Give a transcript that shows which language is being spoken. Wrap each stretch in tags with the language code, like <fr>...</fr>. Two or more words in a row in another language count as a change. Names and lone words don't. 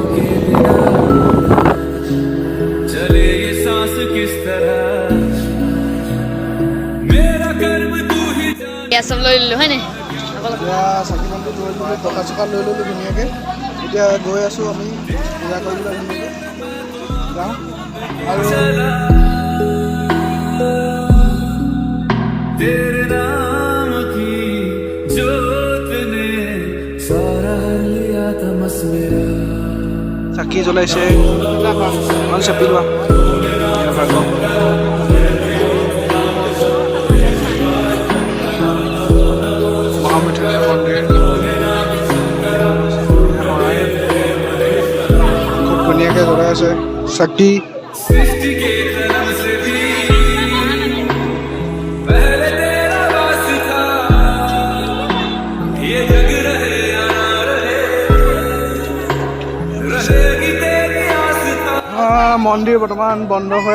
<as>চব লৈ ললো হয় নে চাকি বন্তি লৈ ললো টকা চকা লৈ ললো ধুনীয়াকে এতিয়া গৈ আছো আমি পূজা কৰিবলৈ যাওঁ আৰু</as> <hi>तेरे नाम की जोत ने सारा लिया तमस मेरा</hi> <as>চাকি জ্বলাইছে মান চাপিলোৱা মহা মৃত্যুঞ্জয় মন্দিৰ খুব ধুনীয়াকৈ জ্বলাই আছে চাকি মন্দিৰ বৰ্তমান বন্ধ হৈ</as>